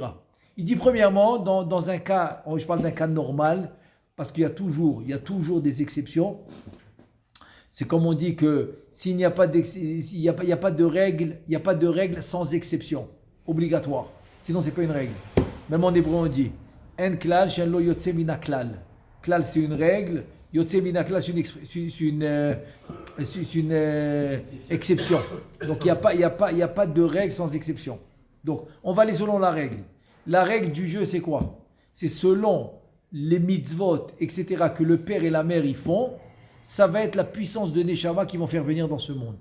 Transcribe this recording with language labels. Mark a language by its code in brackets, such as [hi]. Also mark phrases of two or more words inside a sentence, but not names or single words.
[fr] Il dit premièrement, dans un cas, je parle d'un cas normal, parce qu'il y a toujours des exceptions. C'est comme on dit que s'il n'y a pas de règle sans exception, obligatoire. Sinon, c'est pas une règle. Même en hébreu, on dit [he] אין כלל שאין לו יוצא מן הכלל. [fr] Klal, c'est une règle. [he] יוצא מן הכלל, [fr] c'est une exception. Donc, il n'y a pas de règle sans exception. Donc, on va aller selon la règle. La règle du jeu, c'est quoi? C'est selon les mitzvot, etc., que le père et la mère y font, ça va être la puissance de Neshama qui vont faire venir dans ce monde.